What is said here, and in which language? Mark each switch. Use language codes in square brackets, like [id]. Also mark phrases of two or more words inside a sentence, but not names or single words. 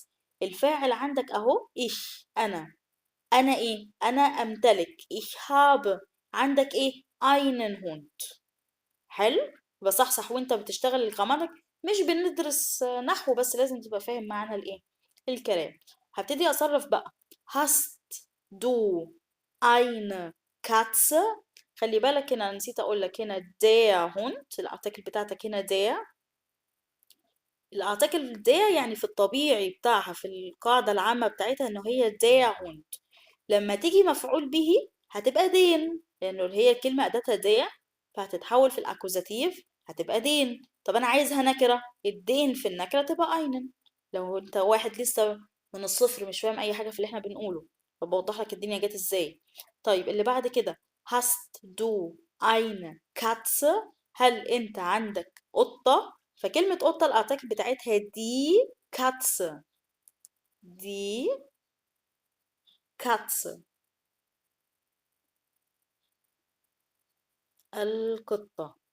[ar] الفاعل عندك أهو إيش، أنا إيه؟ أنا أمتلك [de] ich hab, [ar] عندك إيه؟ [de] einen Hund. [ar] حلو. بصحصح وانت بتشتغل الجراماتيك، مش بندرس نحو بس، لازم تبقى فاهم معنى الايه، الكلام. هبتدي اصرف بقى. [de] hast du eine Katze؟ [ar] خلي بالك هنا نسيت اقول لك هنا [de] der Hund، [ar] الارتكل بتاعتك هنا der. الارتكل der يعني في الطبيعي بتاعها، في القاعدة العامة بتاعتها انه هي [de] der Hund. [ar] لما تيجي مفعول به هتبقى دين، لانه هي الكلمة اداتها دي، فهتتحول في الاكوزاتيف هتبقى دين. طب انا عايزها نكرة، الدين في النكرة تبقى اينن. لو انت واحد لسه من الصفر مش فاهم اي حاجة في اللي احنا بنقوله، فبوضح لك الدنيا جت ازاي. طيب اللي بعد كده [de] hast du eine Katze؟ [ar] هل انت عندك قطة؟ فكلمة قطة الارتكل بتاعتها دي كاتسه، دي كاتسه، القطة.